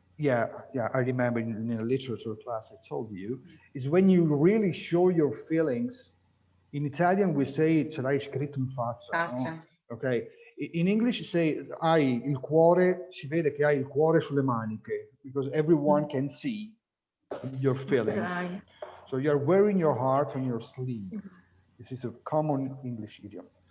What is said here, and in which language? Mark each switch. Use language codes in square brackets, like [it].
[en] Yeah, I remember in a literature class I told you, is when you really show your feelings. In Italian we say, [it] ce l'hai scritto in faccia. No? Okay. [en] In English you say, [it] hai il cuore, si vede che hai il cuore sulle maniche, [en] because everyone can see your feelings. Okay. So you're wearing your heart on your sleeve. This is a common English idiom.